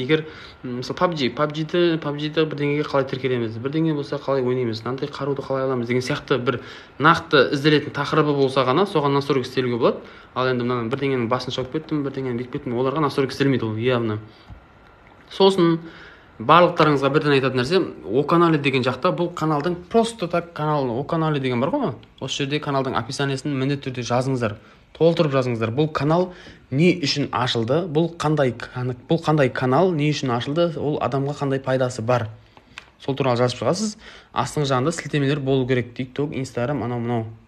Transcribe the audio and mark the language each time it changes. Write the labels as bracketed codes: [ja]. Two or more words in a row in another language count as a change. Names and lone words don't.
[kk] Егер мысалы PUBG-ді бірдеңеге қалай тіркелеміз, бірдеңе болса қалай ойнаймыз, мынандай қаруды қалай аламыз деген сияқты бір нақты ізделетін тақырыбы болса ғана соған настройка істелуге болады. Ал енді мына бірдеңенің басын шауып кеттім, бірдеңені бүйтіп кеттім, оларға настройка істелмейді, ол явно. Сосын барлықтарыңызға бірден айтатын нәрсе, [ru] О-канале [kk] деген жақта бұл каналдың [ru] просто так канал О-канале [kk] деген бар ғой. Осы жерде каналдың описаниясын міндетті түрде жазыңыздар, толтырып жазыңыздар. Бұл канал не үшін ашылды? Бұл қандай канал, не үшін ашылды? Ол адамға қандай пайдасы бар? Сол туралы жазып шығасыз. Астың жағында сілтемелер болу керек. TikTok, Instagram, анау.